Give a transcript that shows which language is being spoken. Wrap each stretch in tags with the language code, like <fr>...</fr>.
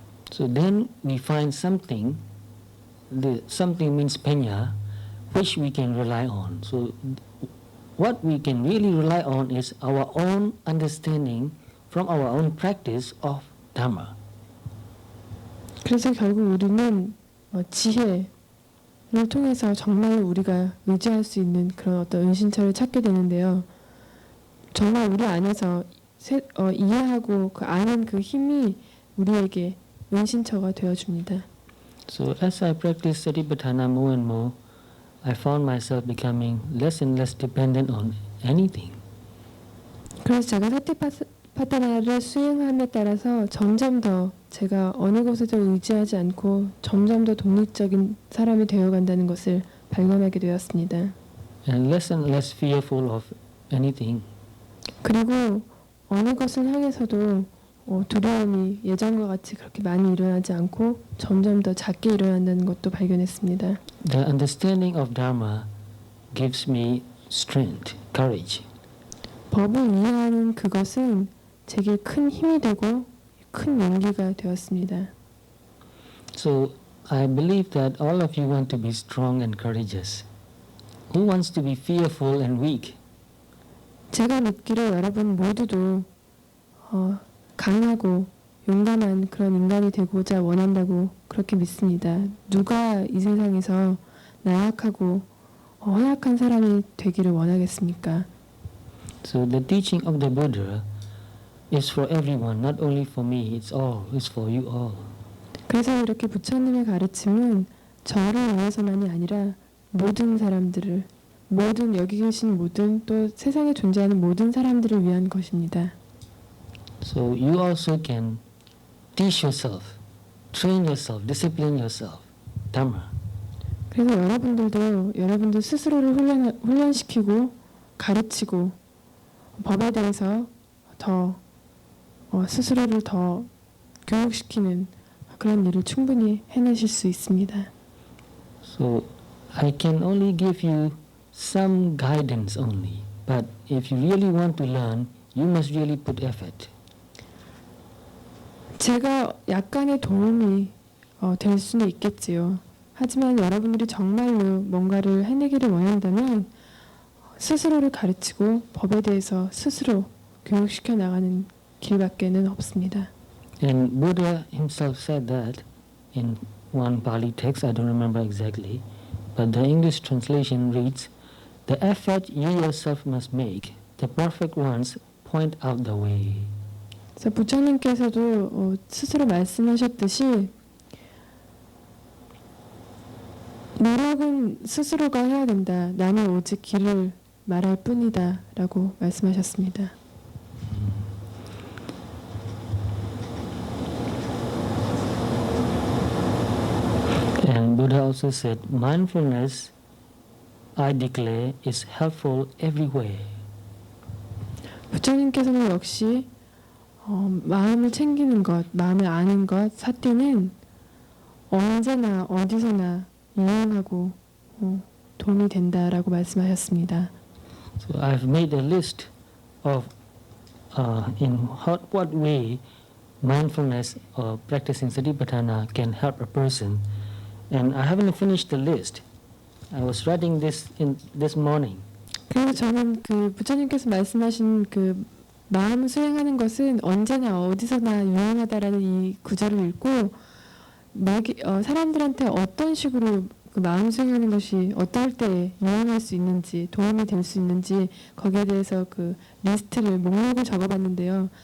<en>So then we find something. Something means panya, which we can rely on. So what we can really rely on is our own understanding from our own practice of Dhamma.</en> <ko>그래서 결국 우리는 지혜를 통해서 정말 우리가 의지할 수 있는 그런 어떤 은신처를 찾게 되는데요. 정말 우리 안에서 이해하고 그 아는 그 힘이 우리에게 은신처가 되어줍니다.</ko> <en>So as I practice Satipatthana more and more, I found myself becoming less and less dependent on anything.</en> <ko>그래서 제가 사티파타나를 수행함에 따라서 점점 더 제가 어느 것에도 의지하지 않고 점점 더 독립적인 사람이 되어간다는 것을 발견하게 되었습니다.</ko> <en>And less fearful of anything.</en> <ko>그리고 어느 것을 향해서도 두려움이 예전과 같이 그렇게 많이 일어나지 않고 점점 더 작게 일어난다는 것도 발견했습니다.</ko> <en>The understanding of Dharma gives me strength, courage.</en> <ko>법을 이해하는 그것은 제게 큰 힘이 되고 큰 용기가 되었습니다.</ko> <en>So I believe that all of you want to be strong and courageous. Who wants to be fearful and weak?</en> <ko>제가 믿기로 여러분 모두도 강하고 용감한 그런 인간이 되고자 원한다고 그렇게 믿습니다. 누가 이 세상에서 나약하고 허약한 사람이 되기를 원하겠습니까?</ko> <en>So the teaching of the Buddha is for everyone, not only for me. It's for you all.</en> <ko>그래서 이렇게 부처님의 가르침은 저를 위해서만이 아니라 모든 사람들을, 모든 여기 계신 모든 또 세상에 존재하는 모든 사람들을 위한 것입니다.</ko> <en>So you also can teach yourself, train yourself, discipline yourself, Dhamma.</en> <ko>그래서 여러분들 스스로를 훈련시키고 가르치고 법에 대해서 더 스스로를 더 교육시키는 그런 일을 충분히 해내실 수 있습니다.</ko> <en>So I can only give you some guidance only, but if you really want to learn, you must really put effort.</en> <ko>제가 약간의 도움이 될 수는 있겠지요. 하지만 여러분들이 정말로 뭔가를 해내기를 원한다면 스스로를 가르치고 법에 대해서 스스로 교육시켜 나가는 길밖에는 없습니다.</ko> <en>And Buddha himself said that in one Pali text, I don't remember exactly, but the English translation reads, "The effort you yourself must make, the perfect ones point out the way."</en> <ko>그래서 부처님께서도 스스로 말씀하셨듯이 노력은 스스로가 해야 된다. 나는 오직 길을 말할 뿐이다. 라고 말씀하셨습니다.</ko> <en>And Buddha also said, mindfulness, I declare, is helpful everywhere.</en> <ko>부처님께서는 역시 마음을 챙기는 것, 마음을 아는 것, 사태는 언제나 어디서나 유용하고 도움이 된다라고 말씀하셨습니다.</ko> <en>So I've made a list of in what way mindfulness or practicing Satipatthana can help a person. And I haven't finished the list. I was writing this in this morning.</en> <ko>그래서 저는 그 부처님께서 말씀하신 그 마음을 수행하는 것은 언제나 어디서나 유용하다라는 이 구절을 읽고 사람들한테 어떤 식으로 그 마음 수행하는 것이 어떨 때 유용할 수 있는지 도움이 될 수 있는지 거기에 대해서 그 리스트를 목록을 적어봤는데요.</ko>